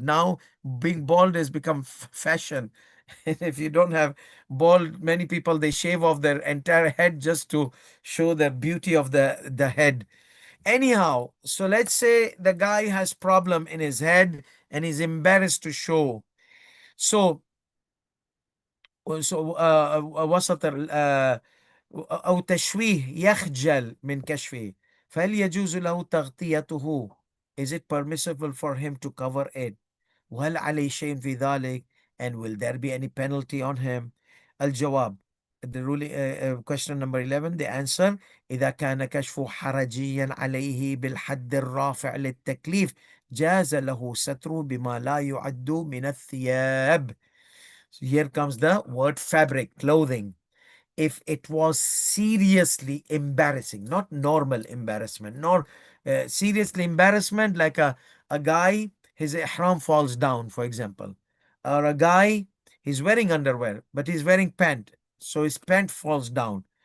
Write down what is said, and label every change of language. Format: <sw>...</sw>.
<en>Now being bald has become fashion. And if you don't have bald, many people, they shave off their entire head just to show the beauty of the head. Anyhow, so let's say the guy has problem in his head and he's embarrassed to show.</en> <ar>So وسط أو تشويه يخجل من كشفه، فهل يجوز له تغطيته?</ar> <en>Is it permissible for him to cover it?</en> <ar>وهل عليه شيء في ذلك?</ar> <en>And will there be any penalty on him?</en> <ar>الجواب,</ar> <en>the ruling, question number 11, the answer:</en> <ar>إذا كان كشفه حرجيا عليه بالحد الرافع للتكليف جاز له ستره بما لا يعد من الثياب.</ar> <en>So here comes the word fabric, clothing. If it was seriously embarrassing, not normal embarrassment, nor seriously embarrassment, like a guy, his ihram falls down, for example, or a guy, he's wearing underwear, but he's wearing pant, so his pant falls down.</en>